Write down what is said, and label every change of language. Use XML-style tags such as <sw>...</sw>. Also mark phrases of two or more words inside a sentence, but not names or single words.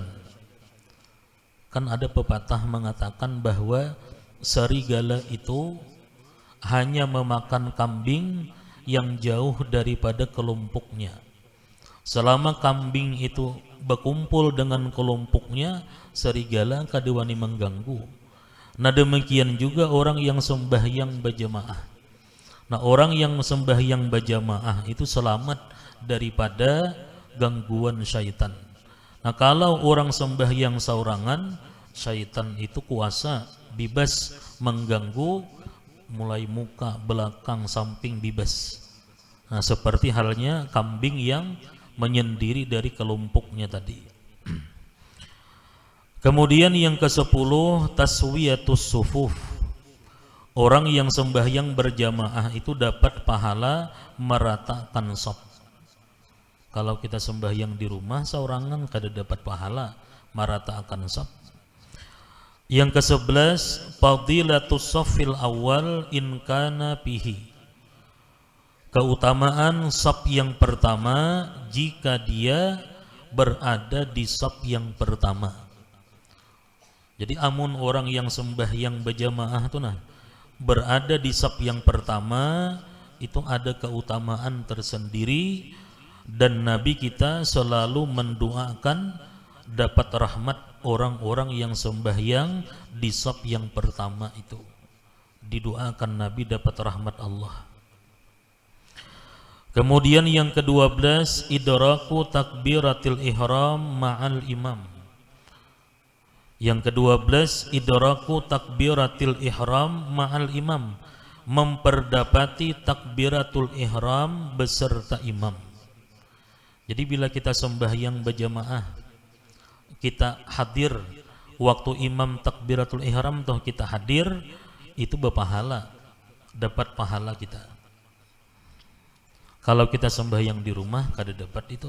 <id>Kan ada pepatah mengatakan bahwa serigala itu hanya memakan kambing yang jauh daripada kelompoknya. Selama kambing itu berkumpul dengan kelompoknya, serigala kada wani mengganggu. Nah demikian juga orang yang sembahyang berjamaah. Nah orang yang sembahyang berjamaah itu selamat daripada gangguan syaitan. Nah kalau orang sembahyang saurangan, syaitan itu kuasa bebas mengganggu, mulai muka, belakang, samping bebas. Nah seperti halnya kambing yang menyendiri dari kelompoknya tadi. Kemudian yang ke-10,</id> <ar>taswiyatus sufuf.</ar> <id>Orang yang sembahyang berjamaah itu dapat pahala meratakan shaf. Kalau kita sembahyang di rumah saurangan kada dapat pahala meratakan shaf. Yang ke-11,</id> <ar>fadilatus shaffil awal in kana fihi.</ar> <id>Keutamaan shaf yang pertama jika dia berada di saf yang pertama. Jadi amun orang yang sembahyang berjamaah tuh nah berada di saf yang pertama itu ada keutamaan tersendiri, dan Nabi kita selalu mendoakan dapat rahmat orang-orang yang sembahyang di saf yang pertama itu. Didoakan Nabi dapat rahmat Allah. Kemudian yang ke-12</id> <ar>idraku takbiratil ihram ma'al imam.</ar> <id>Yang ke-12</id> <ar>idraku takbiratil ihram ma'al imam,</ar> <id>memperdapati takbiratul ihram beserta imam. Jadi bila kita sembahyang berjamaah, kita hadir waktu imam takbiratul ihram toh kita hadir, itu berpahala, dapat pahala kita. Kalau kita sembahyang di rumah kada dapat itu.</id>